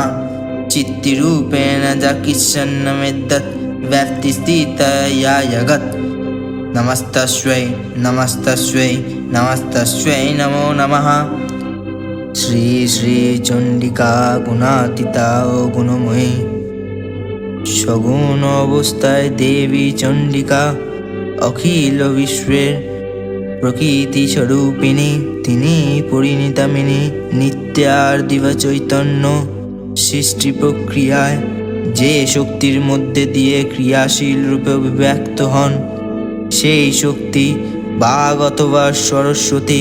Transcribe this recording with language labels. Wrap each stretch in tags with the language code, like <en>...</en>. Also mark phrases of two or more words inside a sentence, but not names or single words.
<sa>चित्तिरूपेण जाकिष्यन्नमेतत् व्याप्तिस्थितया जगत् नमस्तस्यै नमस्तस्यै नमस्तस्यै नमो नमः।</sa> <bn>শ্রী শ্রী চণ্ডিকা গুণাতীতা ও গুণময়ী সগুণ অবস্থায় দেবী চণ্ডিকা অখিল বিশ্বের প্রকৃতি স্বরূপিণী। তিনি পরিণীতামিনী নিত্যার দিবা চৈতন্য সৃষ্টি প্রক্রিয়ায় যে শক্তির মধ্যে দিয়ে ক্রিয়াশীল রূপে অভিব্যক্ত হন সেই শক্তি বাগ অথবা সরস্বতী।</bn>